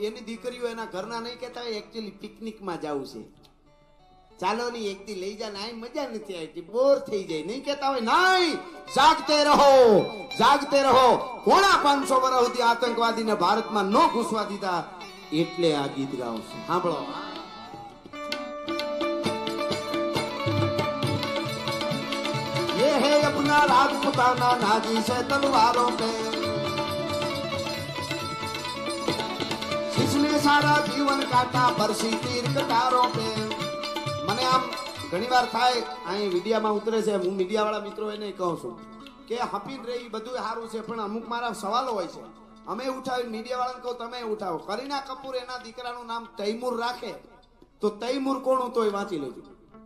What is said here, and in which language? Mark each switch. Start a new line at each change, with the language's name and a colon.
Gujarati: એની દીકરીઓ એના ઘરના નહીં કહેતા હોય એકચ્યુઅલી પિકનિકમાં જવું છે, ચાલો ની એક દી લઈ જા, નાઈ મજા નથી આવતી, બોર થઈ જાય, નહીં કહેતા હોય?
Hindi: નહીં, જાગતે રહો, જાગતે રહો.
Gujarati: 550 વર્ષ સુધી આતંકવાદીને ભારતમાં ન ઘૂસવા દીધા, એટલે આ ગીત ગાઉં છું. સાંભળો.
Hindi: ये है अपना राजपुताना, नाजी से तलवारों पे, जिसने सारा जीवन काटा बरसी तीर कटारों पे.
Gujarati: મને આમ ઘણી વાર થાય, અહીં મીડિયામાં ઉતરે છે, હું મીડિયા વાળા મિત્રો એને કહું છું કે હપીને રહી બધું સારું છે, પણ અમુક મારા સવાલો હોય છે. અમે ઉઠાવી, મીડિયા વાળાને કહું તમે ઉઠાવો. કરીના કપૂર એના દીકરાનું નામ તૈમૂર રાખે તો તૈમૂર કોણ તો એ વાંચી લેજો.